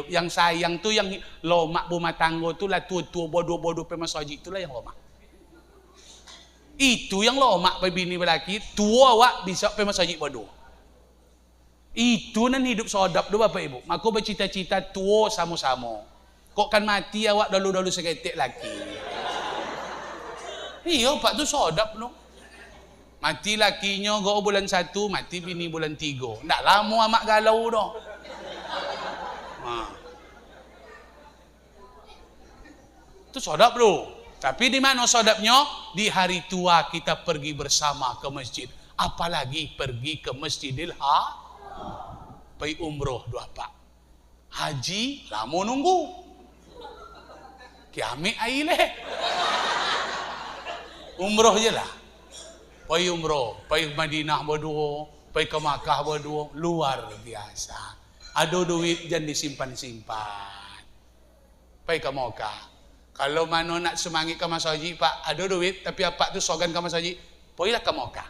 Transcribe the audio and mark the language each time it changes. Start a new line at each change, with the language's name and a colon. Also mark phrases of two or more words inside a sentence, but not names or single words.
Malay: Yang sayang tu yang lomak rumah tangga tu lah, tua-tua bodoh-bodoh pergi masjid, itulah yang lomak. Itu yang lomak pergi bini berlaki, tua awak bisa pergi masjid bodoh. Itu nan hidup sodap tu Bapak Ibu. Maka bercita-cita tua sama-sama. Kok kan mati awak dulu-dulu seketik lagi. Iya Pak tu sodap no. Mati lakinya go bulan 1, mati bini bulan 3. Ndak lama amak galau dah. Itu sodap tu. Tapi di mana sodapnya? Di hari tua kita pergi bersama ke masjid. Apalagi pergi ke Masjidil pergi umroh dua Pak. Haji lama nunggu. Kiamat aile. Umroh je lah. Pergi umroh, pergi Madinah berdua, pergi ke Makkah berdua, luar biasa. Ada duit jangan disimpan-simpan. Pergi ke Makkah. Kalau mana nak semangat ke masjid Pak, ada duit tapi apa tu sogan ke masjid, pergilah ke Makkah.